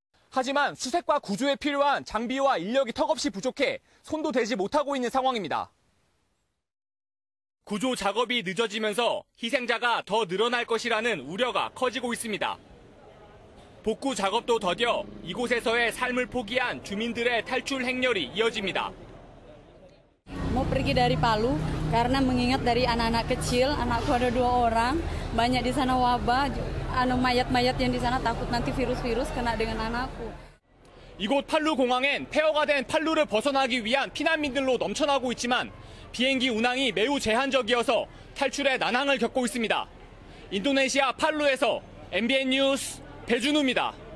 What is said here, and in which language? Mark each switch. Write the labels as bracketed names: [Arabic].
[Korean] 하지만 수색과 구조에 필요한 장비와 인력이 턱없이 부족해 손도 대지 못하고 있는 상황입니다. 구조 작업이 늦어지면서 희생자가 더 늘어날 것이라는 우려가 커지고 있습니다. 복구 작업도 더뎌 이곳에서의 삶을 포기한 주민들의 탈출 행렬이 이어집니다. [Indonesian] Mau pergi dari Palu karena mengingat dari anak-anak kecil, anakku ada 2 orang, banyak di sana wabah, mayat-mayat yang di sana takut nanti virus-virus kena dengan anakku. [Korean] 이곳 팔루 공항엔 폐허가 된 팔루를 벗어나기 위한 피난민들로 넘쳐나고 있지만 비행기 운항이 매우 제한적이어서 탈출에 난항을 겪고 있습니다. 인도네시아 팔루에서 MBN 뉴스 배준우입니다.